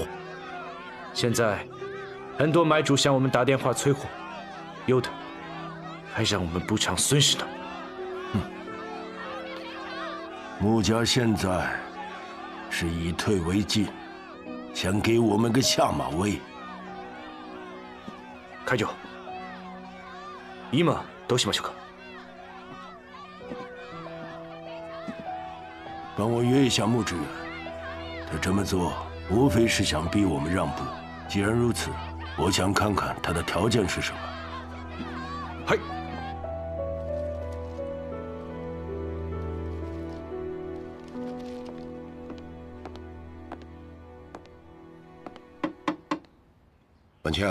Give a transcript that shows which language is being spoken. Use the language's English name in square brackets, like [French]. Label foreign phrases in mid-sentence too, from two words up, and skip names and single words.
[Chinese] 现在很多买主向我们打电话催货，有的还让我们补偿损失呢。穆家现在是以退为进，想给我们个下马威。 [Japanese] 会長、今どうしましょうか？ [Chinese] 帮我约一下穆志远，他这么做无非是想逼我们让步。既然如此，我想看看他的条件是什么。 [Japanese] はい。 [Chinese] 婉清，